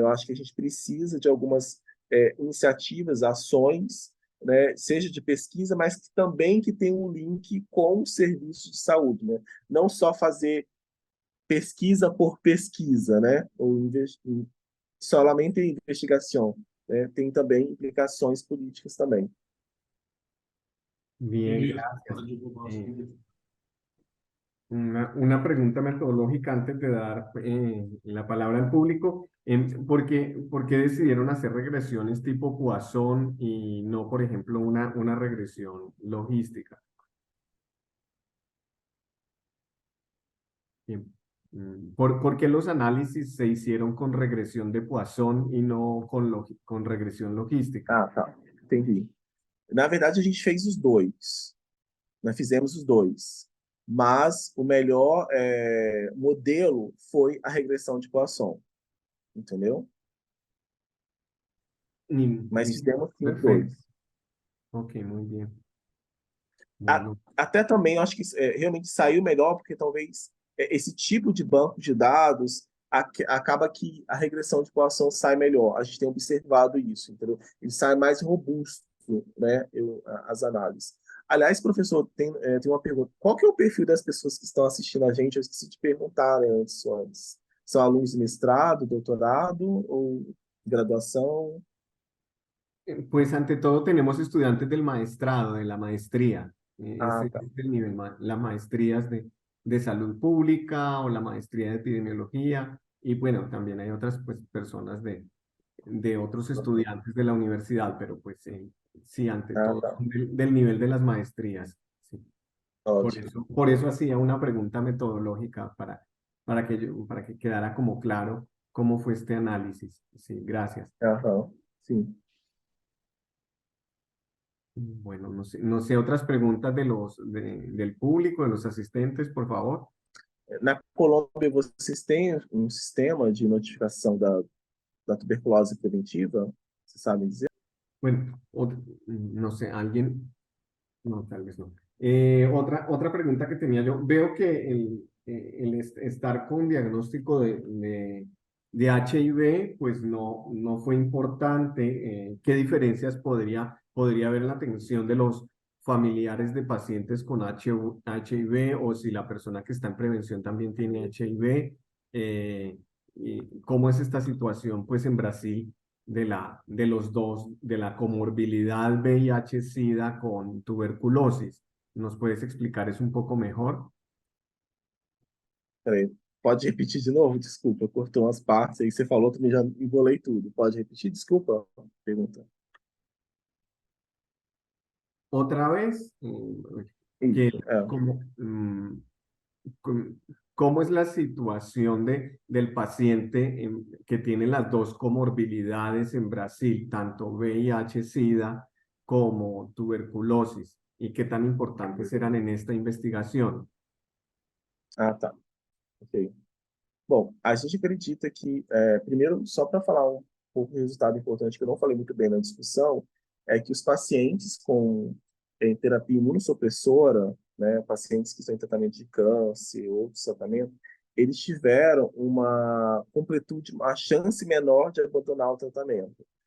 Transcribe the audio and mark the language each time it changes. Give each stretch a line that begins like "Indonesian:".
Portuguese: Eu acho que a gente precisa de algumas iniciativas, ações, né, seja de pesquisa, mas que também que tem um link com o serviço de saúde, né? Não só fazer pesquisa por pesquisa, né? Ou solamente investigação, né? Tem também implicações políticas também.
Spanish: Bien, gracias. Una pregunta metodológica antes de dar la palabra al público. ¿Por qué decidieron hacer regresiones tipo Poisson y no, por ejemplo, una regresión logística? Bien. ¿Por qué los análisis se hicieron con regresión de Poisson y no con regresión logística?
Portuguese: Ah, tá. Entendi. Na verdade, a gente fez os dois. Nós fizemos os dois. Mas o melhor modelo foi a regressão de Poisson, entendeu? Mas fizemos sim os
Spanish: Perfecto.
Portuguese: dois.
Spanish: Ok, muy bien. A- Bueno,
Portuguese: Até também, eu acho que realmente saiu melhor, porque talvez esse tipo de banco de dados acaba que a regressão de Poisson sai melhor. A gente tem observado isso, entendeu? Ele sai mais robusto, né, as análises. Aliás, professor, tem uma pergunta. Qual que é o perfil das pessoas que estão assistindo a gente? Eu esqueci de perguntar, né, antes. São alunos de mestrado, doutorado ou graduação?
Spanish: pues ante todo tenemos estudiantes del maestrado, de la maestría. Ah, Ese
Portuguese: tá.
Spanish: es el nivel, las maestrías de salud pública o la maestría de epidemiología. Y bueno, también hay otras pues, personas de otros estudiantes de la universidad, pero pues sí, ante Ah, todo
Portuguese: tá.
Spanish: son del nivel de las maestrías. Sí.
Portuguese: Ótimo.
Spanish: Por eso hacía una pregunta metodológica para que quedara como claro cómo fue este análisis. Sí, gracias.
Portuguese: Aham, sim.
Spanish: Bueno, no sé, otras preguntas del público, de los asistentes, por favor.
Portuguese: Na Colômbia, vocês têm um sistema de notificação da tuberculose preventiva? Vocês sabem dizer?
Spanish: Bueno, no sé, alguien, no, tal vez no. Otra pregunta que tenía yo, veo que estar con diagnóstico de HIV, pues no fue importante. ¿Qué diferencias podría haber en la atención de los familiares de pacientes con HIV o si la persona que está en prevención también tiene HIV? ¿Y cómo es esta situación, pues, en Brasil? De los dos, de la comorbilidad VIH-Sida con tuberculosis. ¿Nos puedes explicar eso un poco mejor?
Portuguese: Peraí, pode repetir de novo? Desculpa, cortou umas partes aí. Você falou, também já embolei tudo. Pode repetir? Desculpa. Pergunta.
Spanish: Otra vez, que,
Portuguese: Isso,
Spanish: ¿cómo, com- cómo es la situación del paciente que tiene las dos comorbilidades en Brasil, tanto VIH-Sida como tuberculosis, y qué tan importantes eran en esta investigación?
Portuguese: Ah, tá. Ok. Bom, a gente acredita que, primeiro, só para falar um pouco do resultado importante que eu não falei muito bem na discussão, é que os pacientes com terapia imunossupressora, né, pacientes que estão em tratamento de câncer, outros tratamentos, eles tiveram uma completude, uma chance menor de abandonar o tratamento.